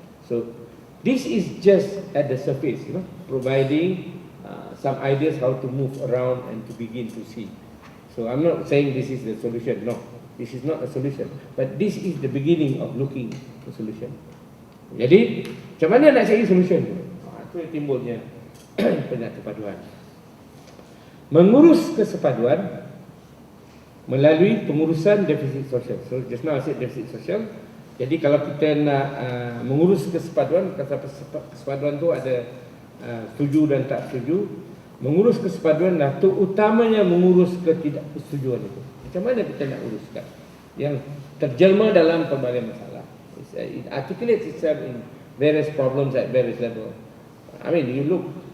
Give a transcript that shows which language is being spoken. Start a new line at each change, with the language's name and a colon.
English: So this is just at the surface, providing some ideas how to move around and to begin to see. So I'm not saying this is the solution. No, this is not a solution. But this is the beginning of looking for solution.
Malay: Jadi, macam mana nak cari solution? Itu yang timbulnya penyampaian. Mengurus kesepaduan melalui pengurusan defisit sosial.
English: So just now I said defisit sosial.
Malay: Jadi kalau kita nak mengurus kesepaduan, kesepaduan tu ada setuju dan tak setuju. Mengurus kesepaduan lah tu utamanya mengurus ketidakpersetujuan itu. Macam mana kita nak uruskan? Yang terjelma dalam pelbagai masalah.
English: It articulates itself in various problems at various levels. I mean, you look